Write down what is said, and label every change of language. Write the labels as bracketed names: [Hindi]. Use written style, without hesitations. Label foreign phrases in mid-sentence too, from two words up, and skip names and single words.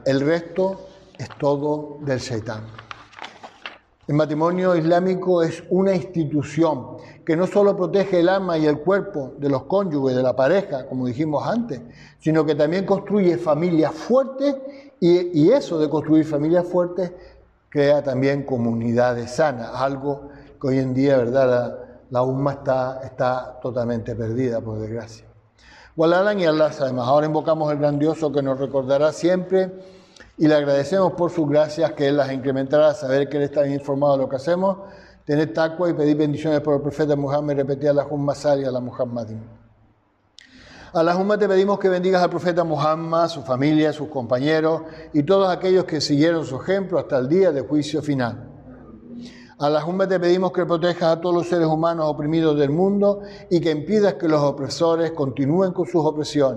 [Spanish] El resto es todo del Shaitán. El matrimonio islámico es una institución que no solo protege el alma y el cuerpo de los cónyuges, de la pareja, como dijimos antes, sino que también construye familias fuertes y eso de construir familias fuertes crea también comunidades sanas, algo que hoy en día, ¿verdad?, la umma está totalmente perdida, por desgracia. Walalan y Allah sabe más. Ahora invocamos el gran Dios que nos recordará siempre y le agradecemos por sus gracias, que Él las incrementará, saber que Él está bien informado de lo que hacemos, tener taqwa y pedir bendiciones por el profeta Muhammad y repetir [Arabic] اللهم صل على محمد. [Spanish] Allahumma, te pedimos que bendigas al profeta Muhammad, su familia, sus compañeros y todos aquellos que siguieron su ejemplo hasta el día del juicio final. Allahumma, te pedimos que protejas a todos los seres humanos oprimidos del mundo y que impidas que los opresores continúen con sus opresiones.